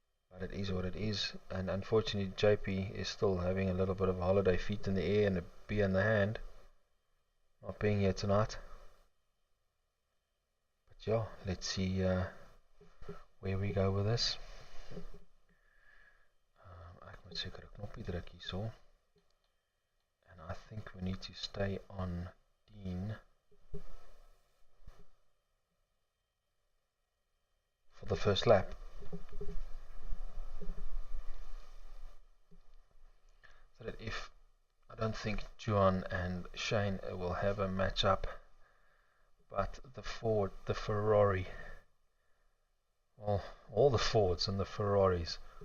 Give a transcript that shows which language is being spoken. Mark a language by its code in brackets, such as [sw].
[en] But it is what it is, and unfortunately JP is still having a little bit of a holiday, feet in the air and a beer in the hand, not being here tonight. But yeah, let's see where we go with this. [af] Ek moet seker 'n knoppie druk hierso. [en] I think we need to stay on Dean for the first lap. So that if I don't think Juan and Shane will have a match up, but the Ford, the Ferrari, well, all the Fords and the Ferraris.